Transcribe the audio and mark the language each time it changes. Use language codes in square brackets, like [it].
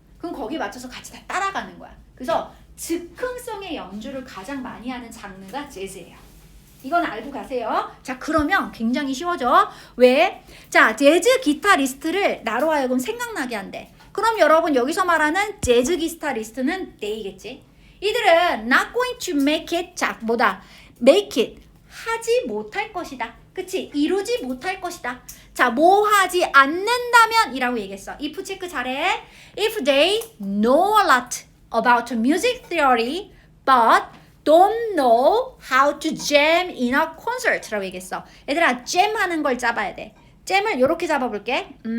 [ko] 그럼 거기에 맞춰서 같이 다 따라가는 거야. 그래서 즉흥성의 연주를 가장 많이 하는 장르가 재즈예요. 이건 알고 가세요. 자, 그러면 굉장히 쉬워져. 왜? 자, 재즈 기타리스트를 나로 하여금 생각나게 한대. 그럼 여러분 여기서 말하는 재즈 기타리스트는 they겠지. 이들은 [en] not going to make it, [ko] 자, 뭐다? make it, 하지 못할 것이다. 그치? 이루지 못할 것이다. 자, 뭐 하지 않는다면 이라고 얘기했어. if 체크 잘해. [en] If they know a lot about music theory but don't know how to jam in a concert [ko] 라고 얘기했어. 얘들아, jam 하는 걸 잡아야 돼. 잼을 요렇게 잡아볼게.